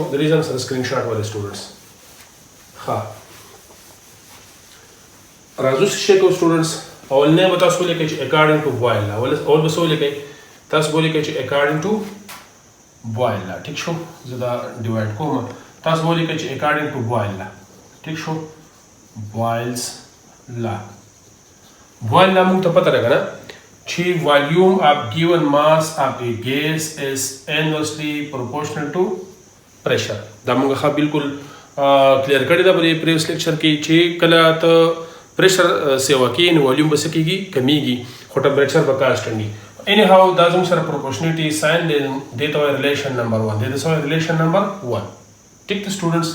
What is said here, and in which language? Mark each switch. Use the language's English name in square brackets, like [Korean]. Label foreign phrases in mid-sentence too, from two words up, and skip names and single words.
[Pashto] د دې ځان سره سکرین شاټ واخلئ سټوډنټس. ښه راځو څه شی کوو سټوډنټس. اولنی به تاسو ولیکئ چې [English] according to Boyle law. [Pashto] اول به څه ولیکئ؟ تاسو به ولیکئ چې [English] according to Boyle law. [Pashto] ټیک شو. زه دا ډیوایډ کوم. تاسو به ولیکئ چې [English] according to Boyle law. [Pashto] ټیک شو. [English] Boyle's law. Boyle law [Pashto] موږ ته پته ده که نه چې [English] volume of given mass of a gas is inversely proportional to pressure. [Pashto] دا موږ ښه بالکل کلیر کړې ده په دې [English] previous lecture [Pashto] کې چې کله ته پریشر سیوا کوي نو والیوم به څه کېږي؟ کمیږي، خو ټمپریچر به کانسټنټ وي. [English] any how [Pashto] دا زموږ سره پروپورشنیټي ساین دی. دې ته وایي [English] relation number 1. [Pashto] دې ته څه وایي؟ [English] relation number 1. [Pashto] ټیک ده سټوډنټس.